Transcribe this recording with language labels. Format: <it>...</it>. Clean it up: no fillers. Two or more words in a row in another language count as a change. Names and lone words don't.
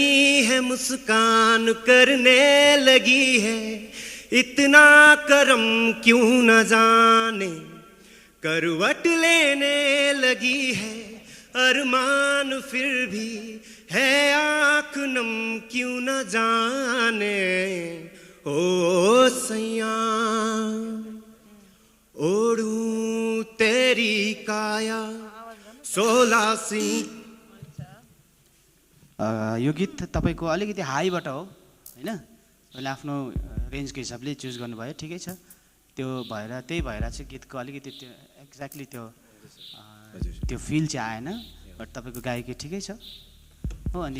<hi>है मुस्कान करने लगी है इतना करम क्यों न जाने करवट लेने लगी है अरमान फिर भी है आँख नम क्यों न जाने ओ सैया ओढ़ूं तेरी काया 16 सी</hi> <ne>यो गीत तपाईँको अलिकति हाईबाट हो होइन तपाईँले आफ्नो रेन्जको हिसाबले चुज गर्नुभयो ठिकै छ त्यो भएर त्यही भएर चाहिँ गीतको अलिकति त्यो एक्ज्याक्टली त्यो फिल चाहिँ आएन बट तपाईँको गायकी ठिकै छ हो अनि</ne>